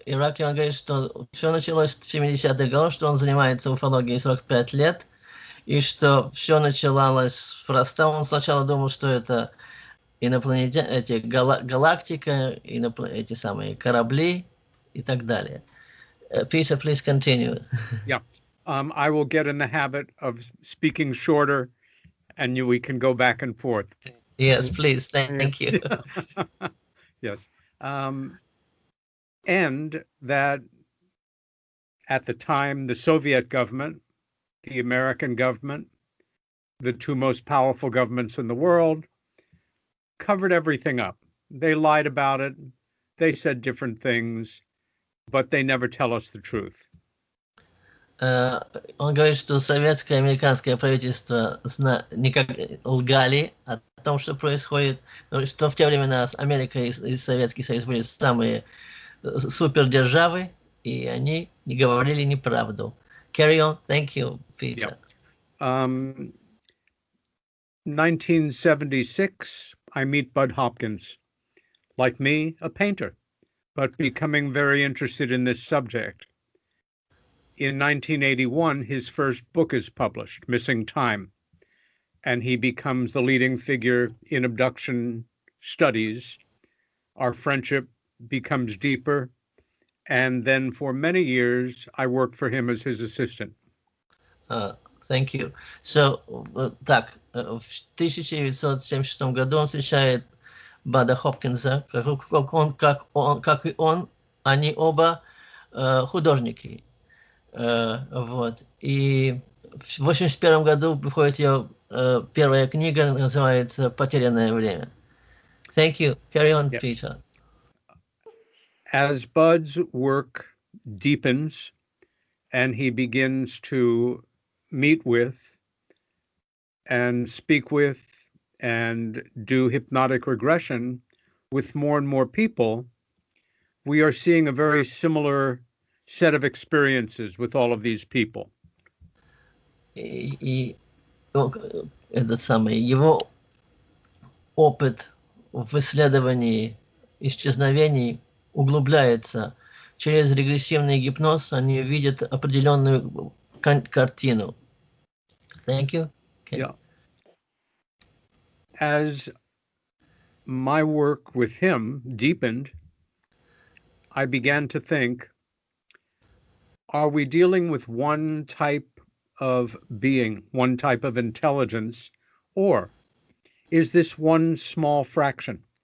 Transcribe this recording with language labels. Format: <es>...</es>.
<ru>Ираклий, он говорит, что все началось в 70-х годах, что он занимается уфологией 45 лет, и что все началось просто. Он сначала думал, что это эти галактика, эти самые корабли и так далее.</ru> <en>Peter, please continue. Yeah. I will get in the habit of speaking shorter, and we can go back and forth. Yes, please. Thank you. Yes. And that at the time, the Soviet government, the American government, the two most powerful governments in the world, covered everything up. They lied about it. They said different things, but they never tell us the truth.</en> <ru>Он говорит, что советское и американское правительство лгали о том, что происходит, что в те времена Америка и Советский Союз были самые супердержавы, и они не говорили неправду.</ru> <en>Carry on. Thank you, Peter. Yeah. 1976, I meet Bud Hopkins. Like me, a painter, but becoming very interested in this subject. In 1981, his first book is published, Missing Time, and he becomes the leading figure in abduction studies. Our friendship becomes deeper, and then for many years, I worked for him as his assistant. Thank you. So,</en> <ru>так, в 1976 году он встречает Бада Хопкинса, как и он, они оба художники. Вот. И в 1981 году выходит ее первая книга, называется «Потерянное время».</ru> <en>Thank you. Carry on, yes. Peter. As Bud's work deepens and he begins to meet with and speak with and do hypnotic regression with more and more people, we are seeing a very similar set of experiences with all of these people.</en> <ru>И это самое, его опыт в исследовании исчезновений углубляется. Через регрессивный гипноз они видят определенную картину.</ru> <en>Thank you. Okay. Yeah. As my work with him deepened, I began to think, are we dealing with one type of being, one type of intelligence, or is this one small fraction?</en>